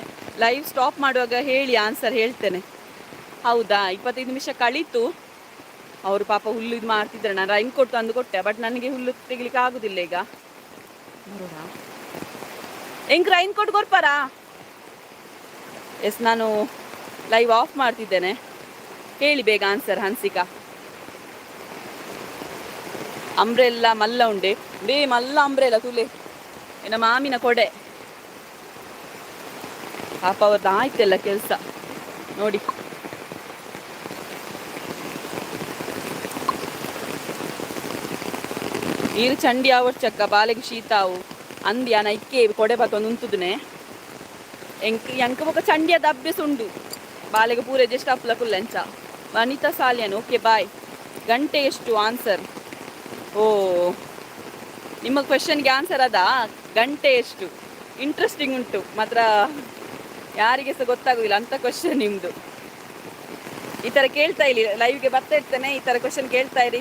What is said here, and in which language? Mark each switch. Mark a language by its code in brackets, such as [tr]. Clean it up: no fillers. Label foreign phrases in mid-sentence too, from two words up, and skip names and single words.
[en] live stop [kn] ಮಾಡುವಾಗ ಹೇಳಿ, ಆನ್ಸರ್ ಹೇಳ್ತೇನೆ. ಹೌದಾ, 25 ನಿಮಿಷ ಕಳೀತು. ಅವರು ಪಾಪ ಹುಲ್ಲು ಇದು ಮಾಡ್ತಿದ್ದಾರೆ. ನಾನು ರೈನ್ ಕೊಟ್ಟು ತಂದು ಕೊಟ್ಟೆ, ಬಟ್ ನನಗೆ ಹುಲ್ಲು ತೆಗಿಲಿಕ್ಕೆ ಆಗೋದಿಲ್ಲ ಈಗ. ಹೆಂಗೆ ರೈನ್ ಕೊಟ್ಟು ಕೊಡ್ಪಾರಾ? ಎಸ್, ನಾನು [en] live off [kn] ಮಾಡ್ತಿದ್ದೇನೆ. ಹೇಳಿ ಬೇಗ ಆನ್ಸರ್. [tcy] ಹನ್ಸಿಕಾ, ಅಂಬ್ರೆಲ್ಲ ಮಲ್ಲ ಉಂಡೆ ಮಲ್ಲ ಅಂಬ್ರೆಲ್ಲ ತುಲೆ ಏನ ಮಾಮಿನ ಕೊಡೆ. [kn] ಪಾಪ ಅವ್ರದ್ದು ಆಯ್ತೆಲ್ಲ ಕೆಲಸ ನೋಡಿ. [tcy] ನೀರು ಚಂಡಿ ಆವಡ್ಚಕ್ಕ ಬಾಲೆಗೆ ಶೀತಾವು ಅಂದಿ ಅನ ಇಕ್ಕೆ ಕೊಡೆ ಬತ್ತೊಂದು ಉಂತುದನೆ ಎಂಕ ಬೊಕ ಚಂಡಿಯ ದಬ್ಬೆಸ್ ಉಂಡು ಬಾಲೆಗೆ ಪೂರ ಜಸ್ಟ್ ಅಪ್ಲ ಕುಲ್ಲೆಂಚ. [kn] ವನಿತಾ ಸಾಲಿಯನ್, [en] okay bye. [kn] ಗಂಟೆ ಎಷ್ಟು ಆನ್ಸರ್? ಓ, ನಿಮ್ಮ ಕ್ವೆಶನ್ಗೆ ಆನ್ಸರ್ ಅದಾ? ಗಂಟೆ ಎಷ್ಟು? ಇಂಟ್ರೆಸ್ಟಿಂಗ್ ಉಂಟು ಮಾತ್ರ, ಯಾರಿಗೆ ಸಹ ಗೊತ್ತಾಗೋದಿಲ್ಲ ಅಂಥ ಕ್ವೆಶನ್ ನಿಮ್ಮದು. ಈ ಥರ ಕೇಳ್ತಾ ಇರಿ, ಲೈವ್ಗೆ ಬರ್ತಾ ಇರ್ತೇನೆ, ಈ ಥರ ಕ್ವೆಶನ್ ಕೇಳ್ತಾ ಇರಿ.